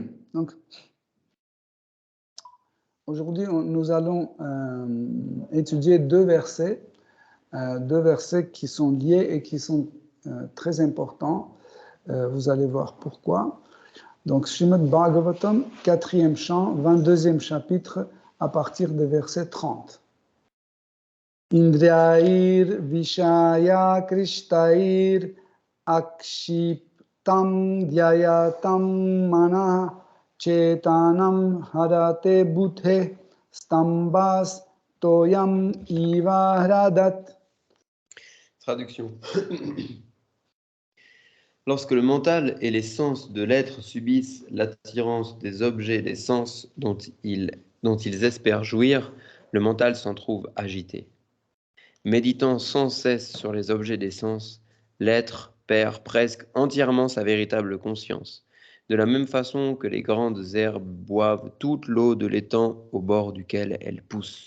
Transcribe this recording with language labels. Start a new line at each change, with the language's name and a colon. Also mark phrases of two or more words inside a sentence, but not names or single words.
French: Donc, aujourd'hui, nous allons étudier deux versets qui sont liés et qui sont très importants. Vous allez voir pourquoi. Donc, Srimad Bhagavatam, 4e chant, 22e chapitre, à partir du verset 30.
Sanskrit: Indriyair Vishaya Krishtair Akshiptam Dhyayatam Mana Chetanam Harate Bhuthe Stambas Toyam Iva Hradat.
French: Traduction. Lorsque le mental et les sens de l'être subissent l'attirance des objets des sens dont ils espèrent jouir, le mental s'en trouve agité. Méditant sans cesse sur les objets des sens, l'être perd presque entièrement sa véritable conscience, de la même façon que les grandes herbes boivent toute l'eau de l'étang au bord duquel elles poussent.